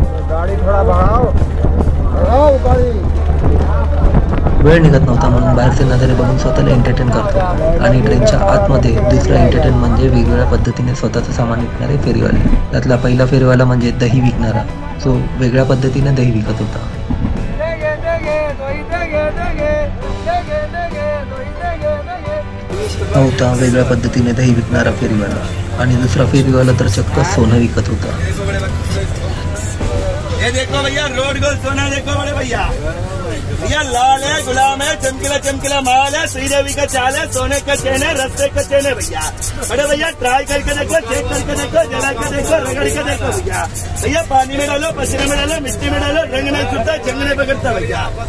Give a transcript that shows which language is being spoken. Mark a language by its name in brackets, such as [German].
[Hindi] गाड़ी थोड़ा बढ़ाओ गाड़ी. [Marathi] वेळ निघत नव्हता म्हणून बाहेरचे नजारे बघून स्वतःला एंटरटेन करतो. आणि ट्रेनच्या आतमध्ये दुसरा एंटरटेन म्हणजे वेगवेगळ्या पद्धतीने स्वतःचं सामान विकणारे फेरीवाले. त्यातला पहिला फेरीवाला म्हणजे दही विकणारा, जो वेगळ्या पद्धतीने दही विकत होता. होता वेगळ्या पद्धतीने दही विकणारा फेरीवाला आणि दुसरा फेरीवाला तर चक्क सोनं विकत होता. [Hindi] ये देखो भैया रोड गोल्ड सोना देखो बड़े भैया भैया लाल है गुलाम है चमकीला चमकीला माल है श्रीदेवी का चाल है सोने का चेन है रस्ते का चेन है भैया. बड़े भैया ट्राई करके देखो चेक करके देखो जला के देखो रगड़ के देखो भैया. भैया पानी में डालो पसीने में डालो मिट्टी में डालो रंग नहीं छूटता जंग नहीं पकड़ता भैया.